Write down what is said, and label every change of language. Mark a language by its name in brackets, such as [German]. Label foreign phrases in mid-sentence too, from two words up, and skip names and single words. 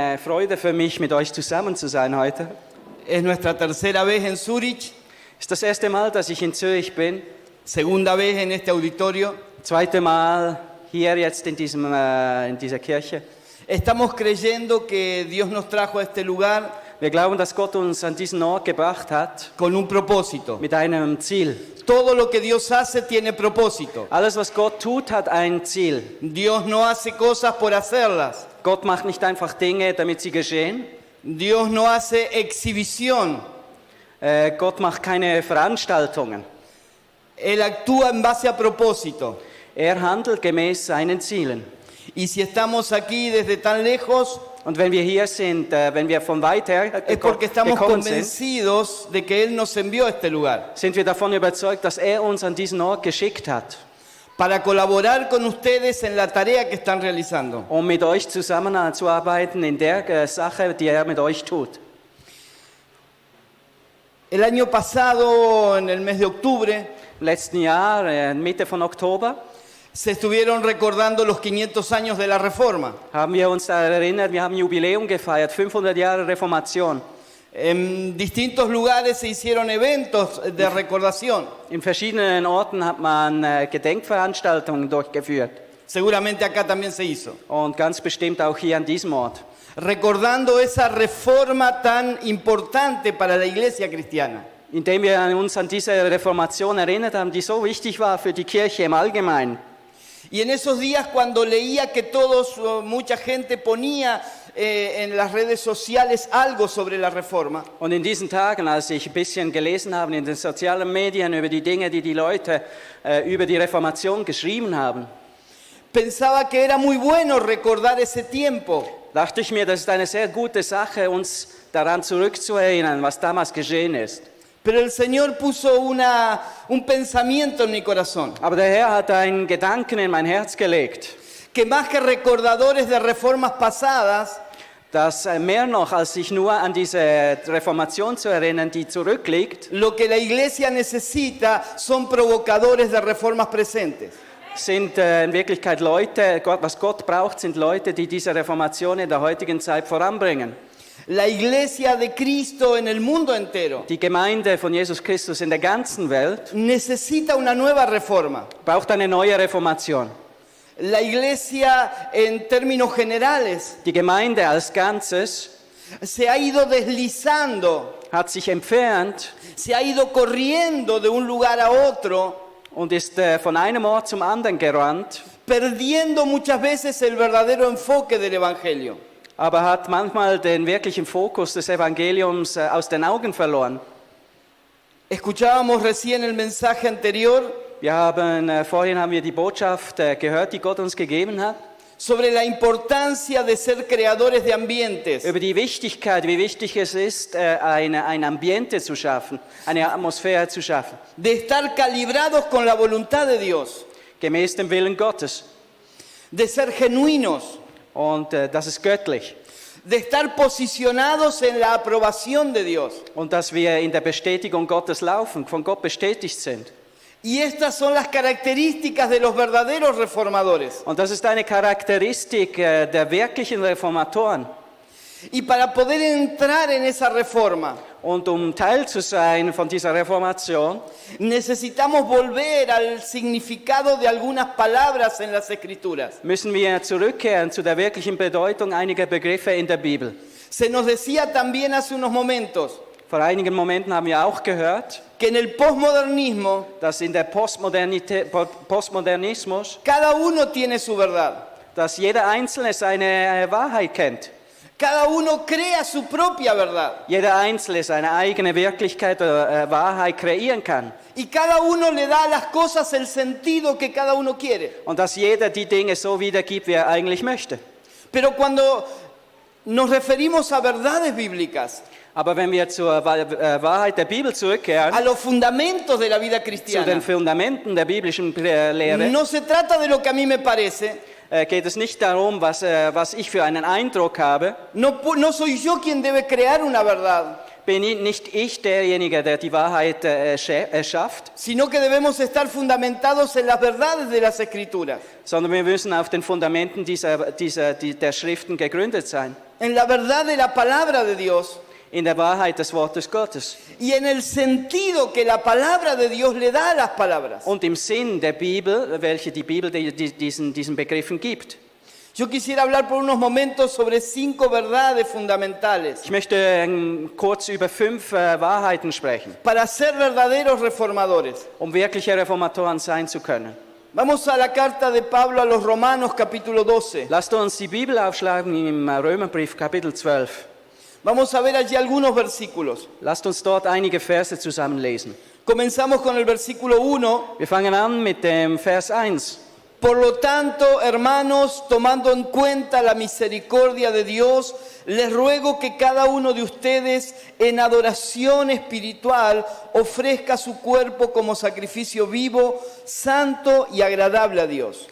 [German] eine Freude für mich, mit euch zusammen zu sein heute. [Spanish] Es nuestra tercera vez en Zurich, [German] Es ist das erste Mal, dass ich in Zürich bin. [Spanish] segunda vez en este auditorio. [German] Zweite Mal hier jetzt in dieser Kirche. [Spanish] Estamos creyendo que Dios nos trajo a este lugar [German] Wir glauben, dass Gott uns an diesen Ort gebracht hat [Spanish] con un propósito. [German] mit einem Ziel. [Spanish] Todo lo que Dios hace tiene propósito. [German] Alles, was Gott tut, hat ein Ziel. [Spanish] Dios no hace cosas por hacerlas. [German] Gott macht nicht einfach Dinge, damit sie geschehen. [Spanish] Dios no hace exhibición. [German] Gott macht keine Veranstaltungen. [Spanish] Él actúa en base a propósito. [German] Er handelt gemäß seinen Zielen. [Spanish] Y si estamos aquí desde tan lejos, [German] Und wenn wir hier sind, wenn wir von weit her [Spanish] es porque estamos [German] gekommen sind, [Spanish] convencidos de que Él nos envió a este lugar [German] sind wir davon überzeugt, dass er uns an diesen Ort geschickt hat, [Spanish] para colaborar con ustedes en la tarea que están realizando. [German] um mit euch zusammenzuarbeiten in der Sache, die er mit euch tut. [Spanish] El año pasado, en el mes de octubre, [German] Im letzten Jahr, Mitte von Oktober, [Spanish] se estuvieron recordando los 500 años de la Reforma. [German] haben wir uns daran erinnert, wir haben Jubiläum gefeiert, 500 Jahre Reformation. [Spanish] En distintos lugares se hicieron eventos de recordación. [German] In verschiedenen Orten hat man Gedenkveranstaltungen durchgeführt [Spanish] Seguramente acá también se hizo. [German] und ganz bestimmt auch hier an diesem Ort. [Spanish] Recordando esa reforma tan importante para la iglesia cristiana. [German] Indem wir uns an diese Reformation erinnert haben, die so wichtig war für die Kirche im Allgemeinen. [Spanish] Y en esos días cuando leía que mucha gente ponía en las redes sociales algo sobre la reforma, [German] Und in diesen Tagen, als ich ein bisschen gelesen habe in den sozialen Medien über die Dinge, die die Leute über die Reformation geschrieben haben, [Spanish] pensaba que era muy bueno recordar ese tiempo, [German] dachte ich mir, das ist eine sehr gute Sache, uns daran zurückzuerinnern, was damals geschehen ist. [Spanish] pero el Señor puso un pensamiento en mi corazón, [German] Aber der Herr hat einen Gedanken in mein Herz gelegt, [Spanish] que más que recordadores de reformas pasadas, [German] dass mehr noch, als sich nur an diese Reformation zu erinnern, die zurückliegt, [Spanish] lo que la iglesia necesita son provocadores de reformas presentes. [German] sind in Wirklichkeit Leute, was Gott braucht, sind Leute, die diese Reformation in der heutigen Zeit voranbringen. [Spanish] La iglesia de Cristo en el mundo entero [German] Die Gemeinde von Jesus Christus in der ganzen Welt [Spanish] necesita una nueva reforma. [German] braucht eine neue Reformation. [Spanish] La iglesia en términos generales [German] Die Gemeinde als Ganzes [Spanish] se ha ido deslizando, [German] hat sich entfernt [Spanish] se ha ido corriendo de un lugar a otro, [German] und ist von einem Ort zum anderen gerannt, [Spanish] perdiendo muchas veces el verdadero enfoque del Evangelio. [German] aber hat manchmal den wirklichen Fokus des Evangeliums aus den Augen verloren. [Spanish] Escuchábamos recién el mensaje anterior [German] Vorhin haben wir die Botschaft gehört, die Gott uns gegeben hat, [Spanish] sobre la importancia de ser creadores de ambientes, [German] über die Wichtigkeit, wie wichtig es ist, ein Ambiente zu schaffen, eine Atmosphäre zu schaffen, [Spanish] de estar calibrados con la voluntad de Dios, [German] gemäß dem Willen Gottes. [Spanish] de ser genuinos, [German] Und das ist göttlich. [Spanish] de estar posicionados en la aprobación de Dios. [German] Und dass wir in der Bestätigung Gottes laufen, von Gott bestätigt sind. [Spanish] Y estas son las características de los verdaderos reformadores. [German] Und das ist eine Charakteristik der wirklichen Reformatoren. [Spanish] Y para poder entrar en esa reforma, [German] Und um Teil zu sein von dieser Reformation, [Spanish] necesitamos volver al significado de algunas palabras en las Escrituras. [German] müssen wir zurückkehren zu der wirklichen Bedeutung einiger Begriffe in der Bibel. [Spanish] Se nos decía también hace unos momentos [German] Vor einigen Momenten haben wir auch gehört, [Spanish] que en el posmodernismo [German] dass in der Postmodernismus, [Spanish] cada uno tiene su verdad. [German] dass jeder Einzelne seine Wahrheit kennt. [Spanish] Cada uno crea su propia verdad. [German] Jeder Einzelne seine eigene Wirklichkeit oder Wahrheit kreieren kann. [Spanish] Y cada uno le da a las cosas el sentido que cada uno quiere. [German] Und dass jeder die Dinge so wiedergibt, wie er eigentlich möchte. [Spanish] Pero cuando nos referimos a verdades bíblicas, [German] Aber wenn wir zur Wahrheit der Bibel zurückkehren, [Spanish] a los fundamentos de la vida [German] zu den [Spanish] cristiana, [German] Fundamenten der biblischen Lehre, [Spanish] no se trata de lo que a mí me parece, [German] geht es nicht darum, was ich für einen Eindruck habe. [Spanish] no soy yo quien debe crear una verdad. [German] bin nicht ich derjenige, der die Wahrheit erschafft, [Spanish] sino que debemos estar fundamentados en las verdades de las Escrituras, [German] sondern wir müssen auf den Fundamenten der Schriften gegründet sein. [Spanish] en la verdad de la palabra de Dios [German] In der Wahrheit des Wortes Gottes [Spanish] y en el sentido que la palabra de Dios le da a las palabras. [German] und im Sinn der Bibel, welche die Bibel diesen Begriffen gibt. [Spanish] Yo quisiera hablar por unos momentos sobre 5 verdades fundamentales [German] Ich möchte kurz über 5 Wahrheiten sprechen, [Spanish] para ser verdaderos reformadores. [German] um wirkliche Reformatoren sein zu können. [Spanish] Vamos a la carta de Pablo a los Romanos, capítulo 12. [German] Lasst uns die Bibel aufschlagen im Römerbrief Kapitel 12. [Spanish] Vamos a ver allí algunos versículos. [German] Lasst uns dort einige Verse zusammenlesen. [Spanish] Comenzamos con el versículo 1. [German] Wir fangen an mit dem Vers 1. [Spanish] Por lo tanto, hermanos, tomando en cuenta la misericordia de Dios, les ruego que cada uno de ustedes en adoración espiritual ofrezca su cuerpo como sacrificio vivo, santo y agradable a Dios.